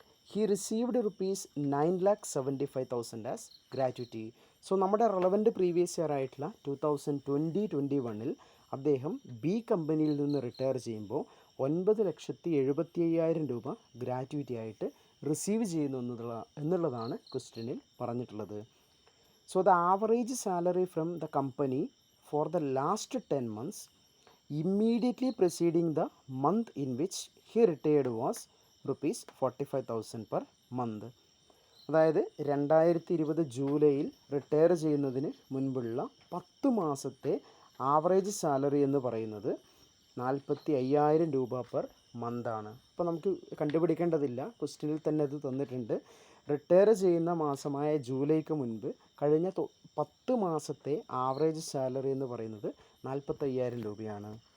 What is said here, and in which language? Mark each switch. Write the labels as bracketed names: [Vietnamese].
[English] He received rupees 9,75,000 as gratuity. [Malayalam] So നമ്മുടെ relevant previous year ആയിട്ടുള്ള 2020-21 അദ്ദേഹം ബി കമ്പനിയിൽ നിന്ന് റിട്ടയർ ചെയ്യുമ്പോൾ 9,75,000 രൂപ ഗ്രാറ്റുവിറ്റി ആയിട്ട് റിസീവ് ചെയ്യുന്നു എന്നുള്ളതാണ് ക്വസ്റ്റ്യനിൽ പറഞ്ഞിട്ടുള്ളത്. [English] So the average salary from the company for the last 10 months immediately preceding the month in which he retired was rupees 45,000 per month. [Malayalam] അതായത് 2020 ജൂലൈയിൽ റിട്ടയർ ചെയ്യുന്നതിന് മുൻപുള്ള 10 മാസത്തെ ആവറേജ് സാലറി എന്ന് പറയുന്നത് 45,000 രൂപ പെർ മന്താണ്. അപ്പോൾ നമുക്ക് കണ്ടുപിടിക്കേണ്ടതില്ല, ക്വസ്റ്റ്യനിൽ തന്നെ അത് തന്നിട്ടുണ്ട്. റിട്ടയർ ചെയ്യുന്ന മാസമായ ജൂലൈക്ക് മുൻപ് കഴിഞ്ഞ 10 മാസത്തെ ആവറേജ് സാലറി എന്ന് പറയുന്നത് 45,000 രൂപയാണ്.